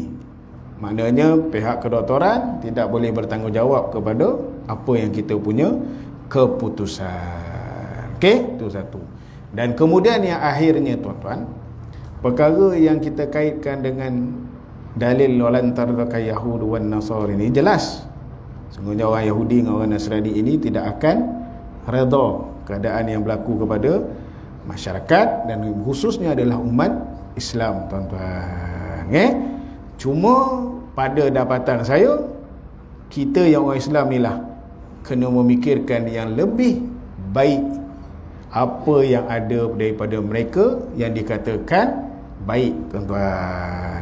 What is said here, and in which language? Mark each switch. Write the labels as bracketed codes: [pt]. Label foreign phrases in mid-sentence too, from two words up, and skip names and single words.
[ms] Maknanya pihak kedoktoran tidak boleh bertanggungjawab kepada apa yang kita punya keputusan. Okey, itu satu. Dan kemudian yang akhirnya, tuan-tuan, perkara yang kita kaitkan dengan dalil [ar] ولن ترضاك اليهود والنصارى [ms] ini jelas. Sungguhnya orang Yahudi dengan orang Nasrani ini tidak akan redha keadaan yang berlaku kepada masyarakat dan khususnya adalah umat Islam, tuan-tuan. Cuma pada dapatan saya, kita yang orang Islam ni lah kena memikirkan yang lebih baik apa yang ada daripada mereka yang dikatakan baik, tuan-tuan.